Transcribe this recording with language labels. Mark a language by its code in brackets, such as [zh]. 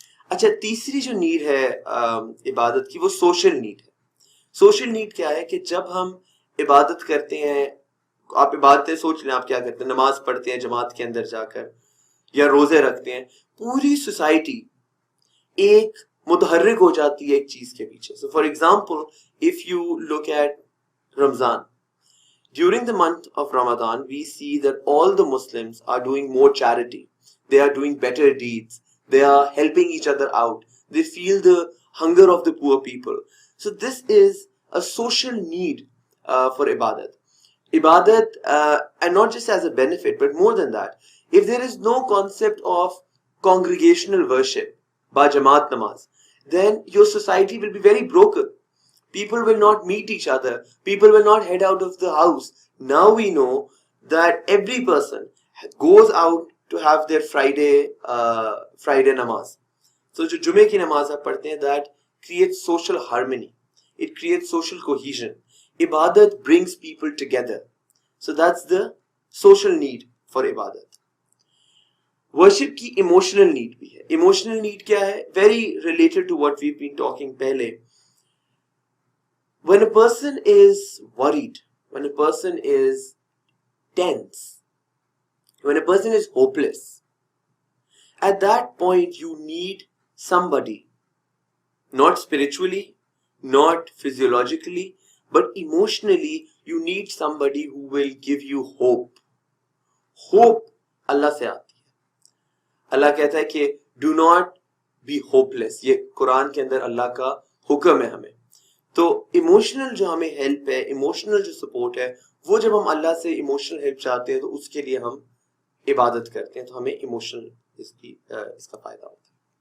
[ur] اچھا, تیسری جو نیڈ ہے عبادت کی, وہ سوشل نیڈ ہے. سوشل نیڈ کیا ہے کہ جب ہم عبادت کرتے ہیں, آپ عبادتیں سوچ لیں آپ کیا کرتے ہیں, نماز پڑھتے ہیں جماعت کے اندر جا کر, یا روزے رکھتے ہیں, پوری سوسائٹی ایک متحرک ہو جاتی ہے ایک چیز کے پیچھے. [en] So for example, if you look at Ramzan, during the month of Ramadan, we see that all the Muslims are doing more charity. They are doing better deeds. They are helping each other out. They feel the hunger of the poor people. So this is a social need for ibadat. Ibadat, and not just as a benefit, but more than that. If there is no concept of congregational worship, [ur] ba jamaat namaz, [en] then your society will be very broken. People will not meet each other. People will not head out of the house. Now we know that every person goes out to have their Friday namaz. [ur] So جو جمعے کی نماز آپ پڑھتے ہیں, [en] that creates social harmony. It creates social cohesion. Ibadat brings people together. So that's the social need for ibadat. [ur] Worship کی [en] emotional need [ur] بھی ہے. [en] Emotional need [ur] کیا ہے? [en] Very related to what we've been talking [ur] پہلے. [en] When a person is worried, when a person is tense, when a person is hopeless, at that point you need somebody, not spiritually, not physiologically, but emotionally you need somebody who will give you hope. [ur] Hope اللہ سے آتی ہے. اللہ کہتا ہے کہ [en] do not be hopeless. [ur] یہ قرآن کے اندر اللہ کا حکم ہے ہمیں. تو ایموشنل جو ہمیں ہیلپ ہے, ایموشنل جو سپورٹ ہے, وہ جب ہم اللہ سے ایموشنل ہیلپ چاہتے ہیں تو اس کے لیے ہم عبادت کرتے ہیں, تو ہمیں ایموشنل اس کا فائدہ ہوتا ہے.